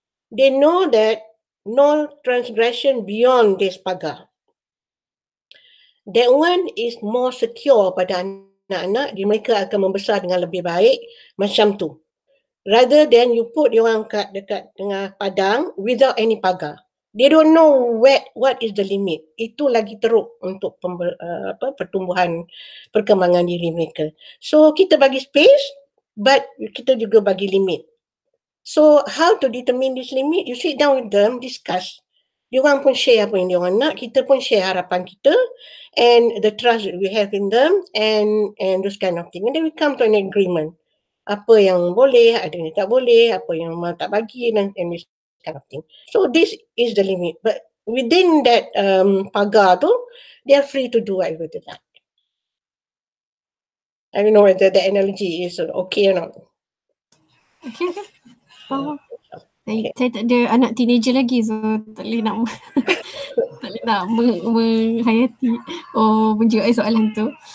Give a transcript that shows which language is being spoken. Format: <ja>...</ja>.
<en>They know that no transgression beyond this</en> <ms>pagar.</ms> <en>That one is more secure</en> <ms>pada anak-anak, mereka akan membesar dengan lebih baik macam tu.</ms> <en>Rather than you put</en> <ms>diorang dekat tengah padang</ms> <en>without any pagar. They don't know what is the limit.</en> <ms>Itu lagi teruk untuk pertumbuhan perkembangan diri mereka. So kita bagi</ms> <en>space, but</en> <ms>kita juga bagi limit.</ms> <en>So how to determine this limit? You sit down with them, discuss.</en> <ms>Diorang pun share apa yang diorang nak, kita pun share harapan kita</ms> <en>and the trust that we have in them and those kind of thing. And then we come to an agreement.</en> <ms>Apa yang boleh, ada yang tak boleh, apa yang memang tak bagi and this kind of thing.</ms> <en>So this is the limit. But within that</en> <ms>pagar tu,</ms> <en>they are free to do whatever they like. I don't know whether the analogy is okay or not. Okay.</en> <ms>Saya tak ada anak teenager lagi, so tak boleh nak tak boleh nak menghayati menjawab soalan tu.</ms>